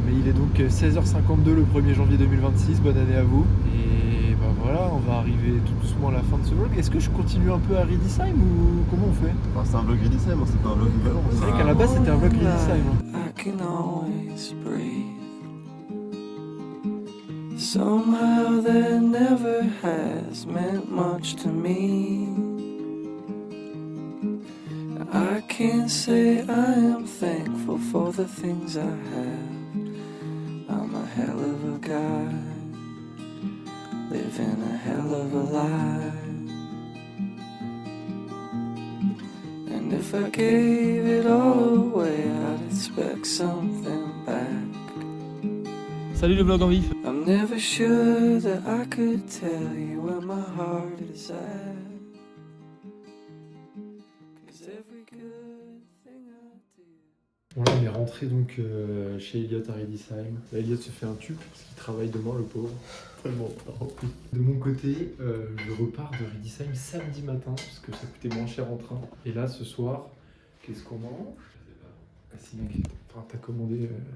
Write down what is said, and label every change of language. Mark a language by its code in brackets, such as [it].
[fr] Mais il est donc 16h52 le 1er janvier 2026, bonne année à vous. Et bah voilà, on va arriver tout doucement à la fin de ce vlog. Est-ce que je continue un peu à Riedisheim ou comment on fait? Enfin, c'est un vlog Riedisheim, c'est pas un vlog Nouvel An. C'est vrai qu'à la base c'était un vlog Riedisheim. [en] I can always breathe. Somehow that never has meant much to me. I can't say I am thankful for the things I have. I'm a hell of a guy, living a hell of a life. And if I gave it all away, I'd expect something back. [fr] Salut le vlog en vif. [en] I'm never sure that I could tell you where my heart is at. 'Cause every good thing I do. [fr] Bon là on est rentré donc chez Elliot à Riedisheim. Là Elliot se fait un tube parce qu'il travaille demain le pauvre. Tellement. De mon côté, je repars de Riedisheim samedi matin parce que ça coûtait moins cher en train. Et là ce soir, qu'est-ce qu'on mange? Ah si mec, enfin, t'as commandé...